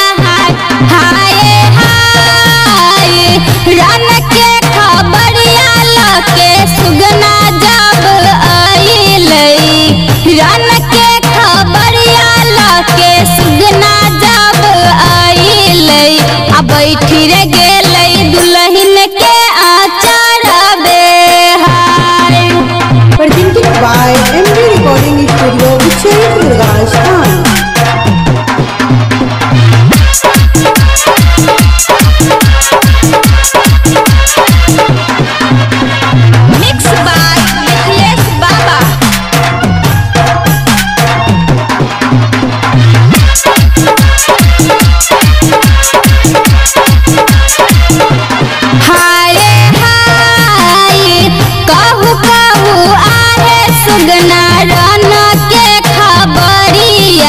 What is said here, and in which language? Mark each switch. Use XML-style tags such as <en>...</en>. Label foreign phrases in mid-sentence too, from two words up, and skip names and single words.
<mai>हाय हाय रन के खबरिया लके सुगना जब आइलई। रन के खबरिया लके सुगना जब आइलई। आ बैठी रे गेलई दुल्हन के आचरबे। हाय</mai> <en>Presented by MB Recording Studio, Uchaid, Rajasthan. Mixed by Nikhilesh Baba।</en> <mai>हाय हाय कहू कहू आहे सुगना रन के खबरिया।</mai>